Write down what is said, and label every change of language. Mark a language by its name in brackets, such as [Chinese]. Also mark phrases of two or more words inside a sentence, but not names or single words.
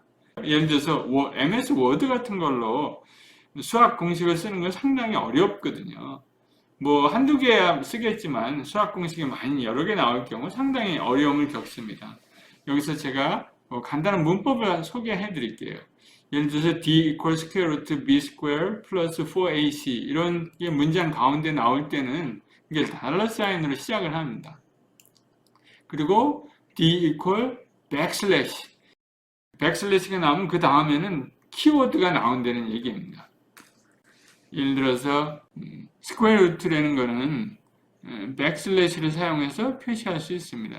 [Korean] 예를 들어서 MS 워드 같은 걸로 수학 공식을 쓰는 건 상당히 어렵거든요. 뭐 한두 개 쓰겠지만 수학 공식이 많이 여러 개 나올 경우 상당히 어려움을 겪습니다. 여기서 제가 간단한 문법을 소개해 드릴게요. 예를 들어서 [English] D equals square root B square plus 4AC [Korean] 이런 게 문장 가운데 나올 때는 이게 달러 사인으로 시작을 합니다. 그리고 [English] D equal [Korean] 백슬래시 백슬래시가 나오면 그 다음에는 키워드가 나온다는 얘기입니다. 예를 들어서 스퀘어 루트라는 거는 백슬래시를 사용해서 표시할 수 있습니다.